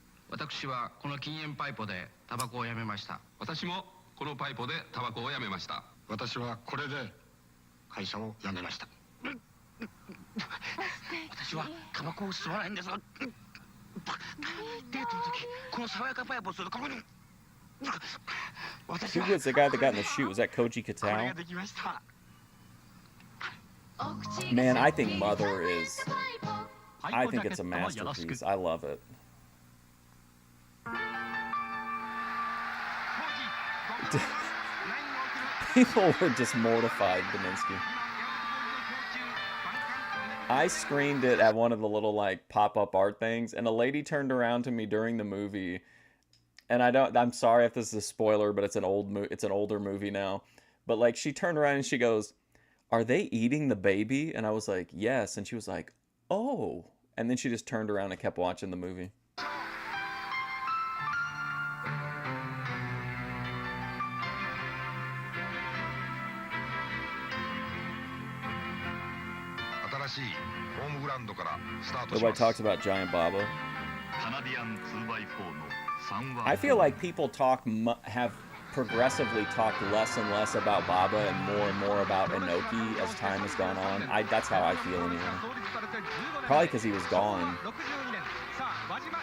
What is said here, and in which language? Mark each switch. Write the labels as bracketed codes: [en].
[ja] 私はこの禁煙パイプでタバコをやめました。私もこのパイプでタバコをやめました。私はこれで会社を辞めました。私はタバコを吸わないんです。デートの時この爽やかパイプを吸うとここに。 [en] Who was the guy that got in the shoot? Was that Koji Katao? Man, I think Mother is... I think it's a masterpiece. I love it. People were just mortified, Beninsky. I screened it at one of the little like pop-up art things, and a lady turned around to me during the movie, and I'm sorry if this is a spoiler, but it's an older movie now. But like she turned around and she goes, "Are they eating the baby?" And I was like, "Yes." And she was like, "Oh." And then she just turned around and kept watching the movie. [ja] 新しいホームグラウンドからスタートし [en] Nobody [ja] ます。 [en] talks about Giant Baba. I feel like people have progressively talked less and less about Baba and more about Inoki as time has gone on. That's how I feel anyway. Probably because he was gone. [ja] 62年さあ